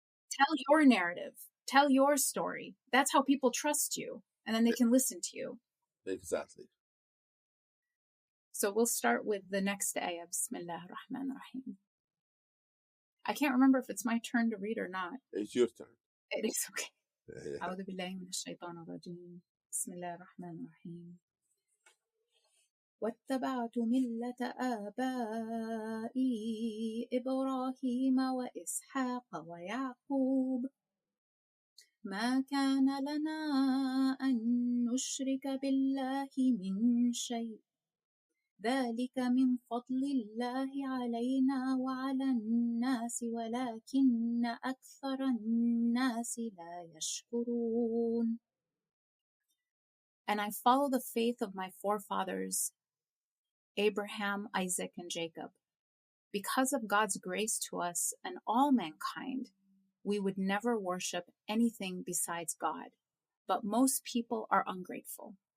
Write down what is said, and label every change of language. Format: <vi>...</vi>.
<en>Tell your narrative. Tell your story. That's how people trust you, and then they can listen to you. Exactly. So we'll start with the next ayah. Bismillah ar-Rahman ar-Rahim. I can't remember if it's my turn to read or not. It's your turn. It is okay.</en> <ar>أعوذ بالله من الشيطان الرجيم. بسم الله الرحمن الرحيم. واتبعت ملة آبائي إبراهيم وإسحاق ويعقوب ما كان لنا أن نشرك بالله من شيء ذلك من فضل الله علينا وعلى الناس ولكن أكثر الناس لا يشكرون.</ar> <en>And I follow the faith of my forefathers, Abraham, Isaac, and Jacob. Because of God's grace to us and all mankind, we would never worship anything besides God. But most people are ungrateful.</en>